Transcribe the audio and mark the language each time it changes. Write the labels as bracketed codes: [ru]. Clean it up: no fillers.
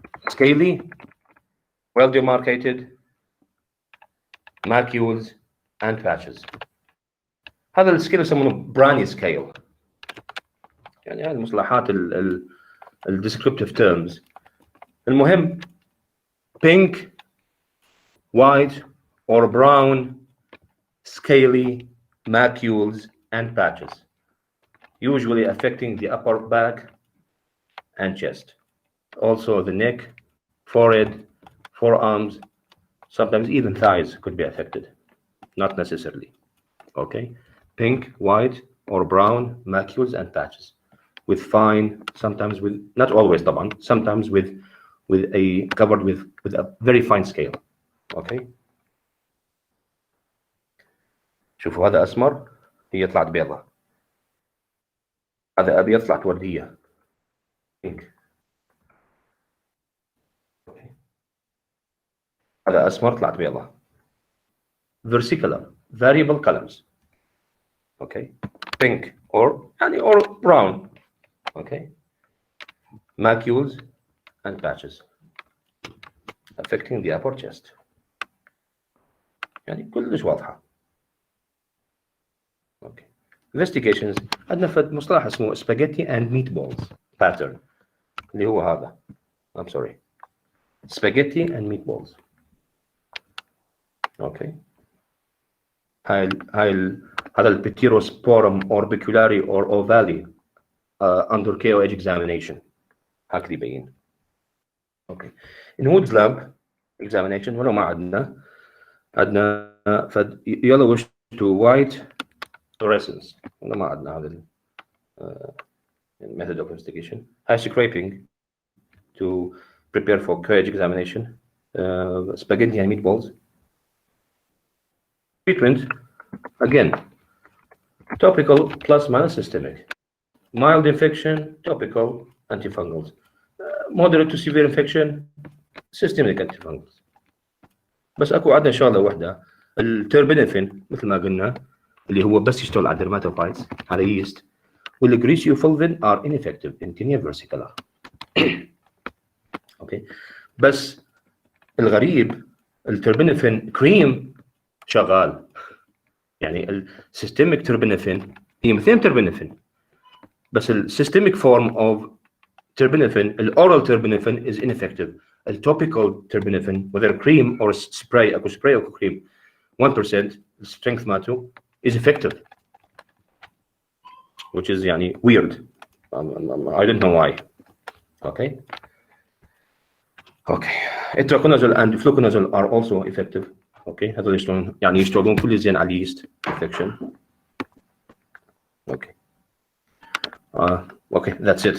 [en] Scaly, well-demarkated, macules and patches. [ar] هذا السكيل يسمونه براني سكيل، هذه المصطلحات الديسكريبتيف تيرمز. [en] المهم pink, white or brown, scaly, macules and patches, usually affecting the upper back and chest, also the neck, forehead, forearms, sometimes even thighs could be affected, not necessarily. Okay, pink, white or brown, macules and patches, with fine, sometimes with, not always طبعا, sometimes with a covered with a very fine scale. Okay. [ar] شوفوا هذا أسمر هي طلعت بيضة، هذا أبيض طلعت وردية. [en] pink. [ar] Okay. هذا أسمر طلعت بيضة. [en] Versicolor, variable colors. Okay, pink or brown. Okay, macules and patches affecting the upper chest. [ar] كلش واضحة. [en] Okay. [ar] Investigations عندنا فد مصطلح اسمه [en] spaghetti and meatballs pattern [ar] اللي هو هذا. [en] I'm sorry. Spaghetti and meatballs. Okay. [ar] هذا البتيروسبورم [en] orbicularis or ovale under KOH examination [ar] هكذا يبين. [en] Okay. In Wood's lab examination [ar] ولو ما عندنا فد [en] yellowish to white fluorescence، [ar] ولو ما عندنا هذا [en] method of investigation. High scraping to prepare for KOH examination. Spaghetti and meatballs. Treatment, again, topical plus minus systemic. Mild infection, topical antifungals. Moderate to severe infection, systemic antifungals. [ar] بس اكو عندنا شغله واحده، التربينفين مثل ما قلنا اللي هو بس يشتغل على الدرماتوفايتس، هذا يست، والجريسيوفولفين [en] are ineffective in Tinea Versicolor. [ar] اوكي، بس الغريب التربينفين كريم شغال، السيستميك تربينفين هي مثل تربينفين، بس السيستميك فورم اوف تربينفين الاورال تربينفين [en] is ineffective. التوبيكال terbinafine whether cream or spray، اكو spray اكو cream 1% strength مالته is effective, which is weird. I don't know why. Okay. Itraconazole and fluconazole are also effective. Okay. [ar] هذول يشتغلون كل زين على اليست infection. Okay. [en] Okay, that's it.